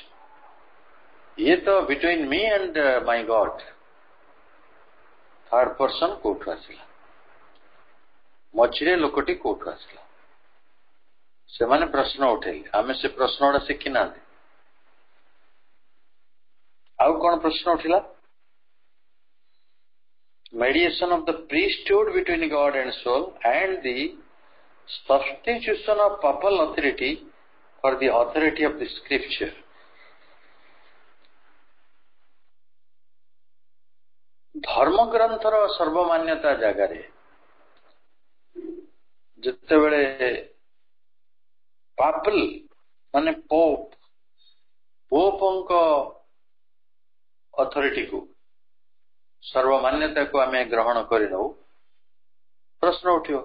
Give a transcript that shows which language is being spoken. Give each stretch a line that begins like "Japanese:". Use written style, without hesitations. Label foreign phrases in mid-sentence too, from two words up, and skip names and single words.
Odia: ଇଏ ତ
English: between me and my God, third person
Odia: କୋଉଠୁ ଆସିଲା? ମଝିରେ ଲୋକଟି କୋଉଠୁ ଆସିଲା? ସେମାନେ ପ୍ରଶ୍ନ ଉଠେଇଲେ। ଆମେ ସେ ପ୍ରଶ୍ନ ଗୁଡା ଶିଖି ନାହାନ୍ତି। ଆଉ କଣ ପ୍ରଶ୍ନ ଉଠିଲା?
English: Mediation of the priesthood between God and soul and the substitution of papal authority for the authority of the scripture.
Odia: ଧର୍ମଗ୍ରନ୍ଥର ସର୍ବମାନ୍ୟତା ଜାଗାରେ ଯେତେବେଳେ ପାପଲ ମାନେ ପୋପଙ୍କ ଅଥରିଟିକୁ, ସର୍ବମାନ୍ୟତାକୁ ଆମେ ଗ୍ରହଣ କରିନେଉ, ପ୍ରଶ୍ନ ଉଠିବ।